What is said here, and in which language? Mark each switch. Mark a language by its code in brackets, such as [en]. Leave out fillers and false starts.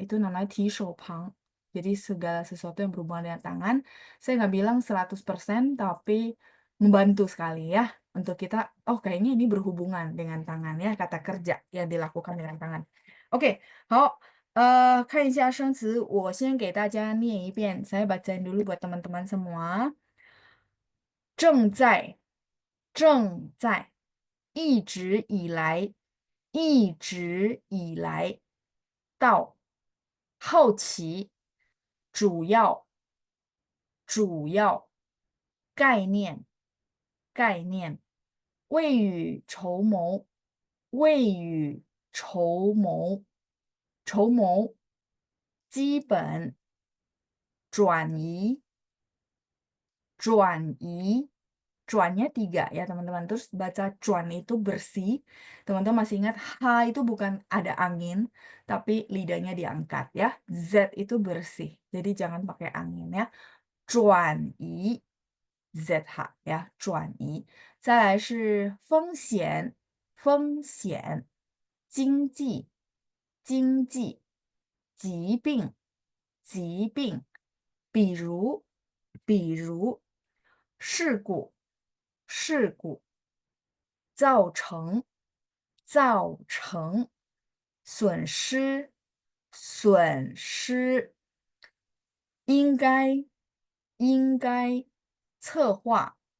[id] Itu namanya ti shou pang. Jadi segala sesuatu yang berhubungan dengan tangan, saya nggak bilang 100%, tapi membantu sekali ya. Untuk kita, oh kayaknya ini berhubungan dengan tangan ya, kata kerja yang dilakukan dengan tangan. [zh] Oke, 好，看一下生词，我先给大家念一遍， [id] saya bacain dulu buat teman-teman semua. [zh] 正在，正在，一直以来，一直以来，到，好奇，主要，主要，概念，概念，未雨绸缪，未雨绸缪，筹谋，基本，转移，转移, [id] cuannya 3 ya teman-teman. Terus baca cuan itu bersih. Teman-teman masih ingat H itu bukan ada angin, tapi lidahnya diangkat ya. Z itu bersih. Jadi jangan pakai angin ya. Cuan yi, ZH 呀，转移。 [zh] 再来是风险，风险，经济，经济，疾病，疾病，比如，比如，事故，事故，造成，造成，损失，损失，应该，应该，策划，